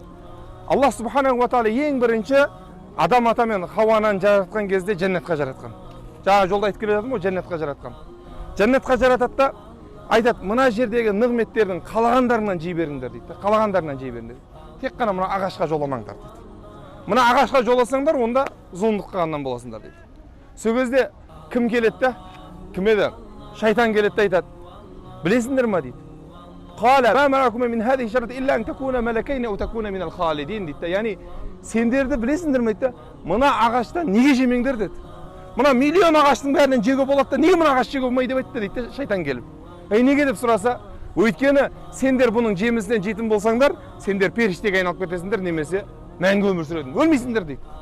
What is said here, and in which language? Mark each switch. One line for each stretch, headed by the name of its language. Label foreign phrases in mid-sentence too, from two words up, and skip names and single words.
Kazakh: Аллах
Arabic: سبحانه وتعالى
Kazakh: ең бірінші адам ата мен Хауа ананы жаратқан кезде жәннатқа жаратқан. Жаңа жолда айтып келе жатырмын ғой, жәннатқа жаратқан. Жәннатқа жаратады да айтады, мына жердегі нығметтердің қалағандарынан жей беріңдер дейді. Қалағандарынан жей беріңдер. Тек қана мына ағашқа жоламаңдар дейді. Мына ағашқа жоласаңдар, онда зұлымдық қылғаннан боласыңдар дейді. Сол кезде кім келеді де? Кім еді? Шайтан келеді де айтады. Білесіңдер ма дейді.
Arabic: قال ما نهاكما من هذه الشجرة إلا أن تكونا ملكين أو تكونا من الخالدين
Kazakh: дейді. Яғни сендерді білесіңдер ме дейді. Мына ағаштан неге жемеңдер деді. Мына миллион ағаштың бәрінен жеуге болады да неге мына ағаш жеуге болмайды деп айтты дейді шайтан келіп. Неге деп сұраса, өйткені сендер бұның жемісінен жейтін болсаңдар, сендер періштеге айналып кетесіңдер, немесе мәңгі өмір сүресіңдер, өлмейсіңдер дейді.